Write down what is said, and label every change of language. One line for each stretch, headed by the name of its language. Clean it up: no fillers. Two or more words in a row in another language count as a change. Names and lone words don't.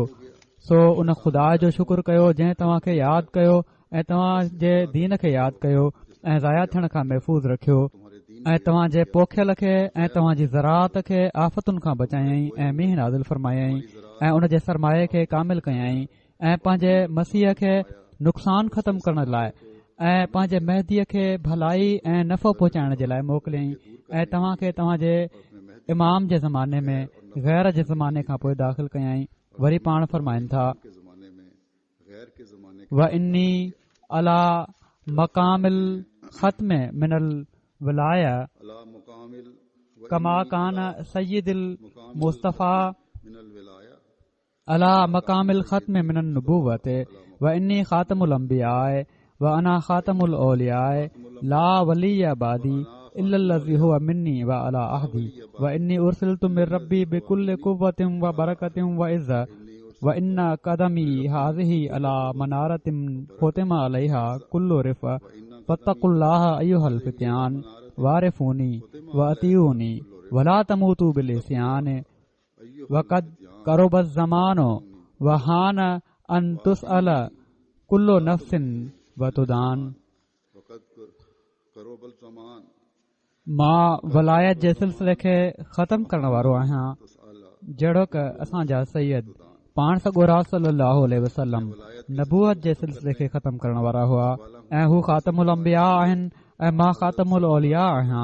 Sindhi: सो उन खुदा जो शुक्र कयो जंहिं तव्हां खे यादि कयो ऐं तव्हां जे दीन खे यादि कयो ऐं ज़ाया थियण खां महफ़ूज़ रखियो ऐं तव्हां जे पोखियल खे ऐं तव्हां जी ज़राअत खे आफ़तुनि खां बचायई ऐं मींहुं नाज़िल फरमायई ऐं उन जे सरमाए खे कामिल कयई ऐं पंहिंजे मसीह खे नुक़सान ख़तमु करण लाइ ऐं पंहिंजे मेहदीअ खे भलाई ऐं नफ़ो पहुचाइण जे लाइ मोकिलियई ऐं तव्हां खे तव्हां जे इमाम जे ज़माने में गैर जे ज़माने खां पोइ दाख़िल कयई। वरी पाण फरमाइनि था,
Arabic: وإني على مقام الختم من الولاية كما كان سيد المصطفى على مقام الختم من النبوة وإني خاتم الأنبياء وأنا خاتم الأولياء لا ولي بعدي إلا الذي هو مني و على عهدي وإني أرسلت من ربي بكل قوة وبركة وعزة وإن قدمي هذه على منارة ختم عليها كل رف فاتقوا الله أيها الفتيان واعرفوني وأطيعوني ولا تموتوا بالعصيان وقد قرب الزمان وحان أن تسأل كل نفس وتدان.
Sindhi: मां वलायत जे सिलसिले खे ख़तमु करण वारो आहियां जहिड़ो क असांजा सैयद पाण सॻोरा
Arabic: صلى الله عليه وسلم
Sindhi: नबूअत जे सिलसिले खे ख़तमु करण वारा हुआ ऐं हू
Arabic: خاتم الأنبياء
Sindhi: आहिनि ऐं मां
Arabic: خاتم الأولياء
Sindhi: आहियां।